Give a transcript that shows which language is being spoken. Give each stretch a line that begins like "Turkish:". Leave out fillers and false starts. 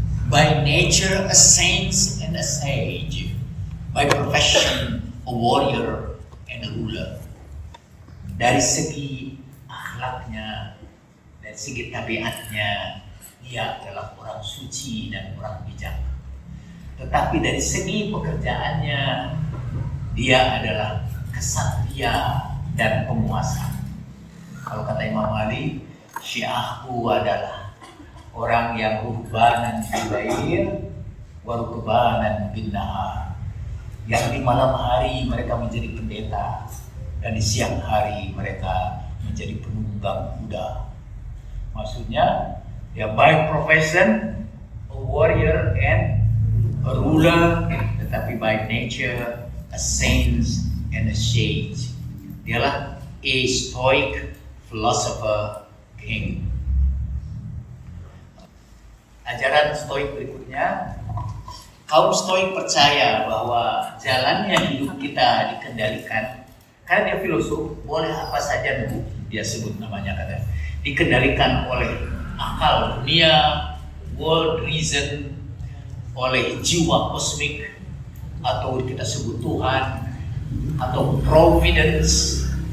English: By nature a saint and a sage, by profession a warrior and a ruler.
Indonesian: Dari segi akhlaknya, dari segi tabiatnya, dia adalah orang suci dan orang bijak. Tetapi dari segi pekerjaannya, dia adalah kesatria dan penguasa. Kalau kata Imam Ali, syiahku adalah orang yang
Arabic: ruhbanan bilail wa rukbanan bin nahar.
Indonesian: Yang di malam hari mereka menjadi pendeta dan di siang hari mereka menjadi penunggang kuda. Maksudnya, ya
English: by profession a warrior and a ruler,
Indonesian: tetapi
English: by nature a saint and a sage.
Indonesian: Dialah
English: a stoic philosopher king.
Indonesian: Ajaran stoik berikutnya, kaum stoik percaya bahwa jalannya hidup kita dikendalikan, karena dia filosof, boleh apa saja dulu dia sebut namanya, kata dikendalikan oleh akal dunia,
English: world reason,
Indonesian: oleh jiwa kosmik, atau kita sebut Tuhan, atau providence.